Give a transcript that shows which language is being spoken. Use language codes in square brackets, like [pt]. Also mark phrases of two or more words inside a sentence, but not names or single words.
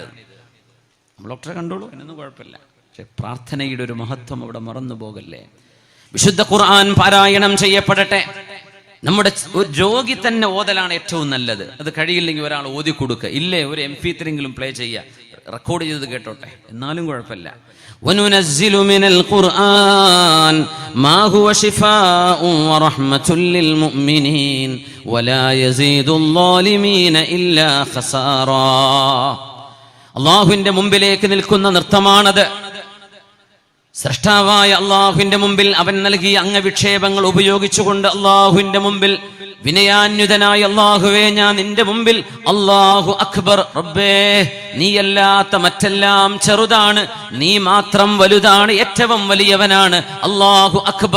[ml] ഡോക്ടറെ കണ്ടോളൂ, എന്നൊന്നും കുഴപ്പമില്ല. പക്ഷെ പ്രാർത്ഥനയുടെ ഒരു മഹത്വം അവിടെ മറന്നു പോകല്ലേ. വിശുദ്ധ ഖുർആൻ പാരായണം ചെയ്യപ്പെടട്ടെ. നമ്മുടെ ഒരു രോഗി തന്നെ ഓതലാണ് ഏറ്റവും നല്ലത്. അത് കഴിയില്ലെങ്കിൽ ഒരാൾ ഓതി കൊടുക്കുക, ഇല്ലേ ഒരു MP3 പ്ലേ ചെയ്യുക, റെക്കോർഡ് ചെയ്തത് കേട്ടോട്ടെ, എന്നാലും കുഴപ്പമില്ല. [ar] وَنُنَزِّلُ مِنَ الْقُرْآنِ مَا هُوَ شِفَاءٌ وَرَحْمَةٌ لِلْمُؤْمِنِينَ وَلَا يَزِيدُ الظَّالِمِينَ إِلَّا خَسَارًا. [ml] അള്ളാഹുവിന്റെ മുമ്പിലേക്ക് നിൽക്കുന്ന നൃത്തമാണത്. സൃഷ്ടാവായ അള്ളാഹുവിന്റെ മുമ്പിൽ അവൻ നൽകിയ അംഗവിക്ഷേപങ്ങൾ ഉപയോഗിച്ചുകൊണ്ട് അള്ളാഹുവിന്റെ മുമ്പിൽ വിനയാന്യുതനായ അള്ളാഹുവേ, ഞാൻ നിന്റെ മുമ്പിൽ [ar] الله أكبر, [ml] റബ്ബേ നീയല്ലാത്ത മറ്റെല്ലാം ചെറുതാണ്, നീ മാത്രം വലുതാണ്, ഏറ്റവും വലിയവനാണ്, [ar] الله أكبر.